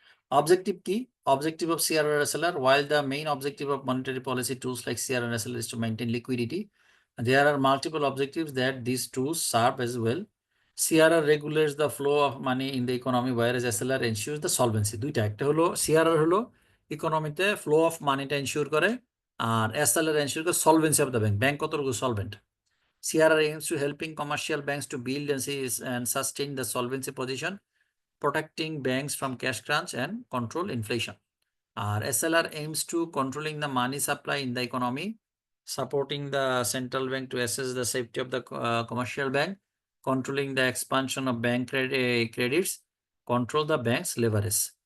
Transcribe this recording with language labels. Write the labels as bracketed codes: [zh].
[en] Objective key, objective of CRR SLR. While the main objective of monetary policy tools like CRR and SLR is to maintain liquidity, there are multiple objectives that these tools serve as well. CRR regulates the flow of money in the economy, whereas SLR ensures the solvency. [bn] দুইটা, একটা হলো CRR হলো ইকোনমিতে flow of মানিটা ensure করে, আর SLR ensure করে [en] solvency of the bank, [bn] bank কতটুকু solvent. [en] CRR aims to helping commercial banks to build and sustain the solvency position, protecting banks from cash crunch and control inflation. Our SLR aims to controlling the money supply in the economy, supporting the central bank to assess the safety of the commercial bank, controlling the expansion of bank credits, control the bank's leverage.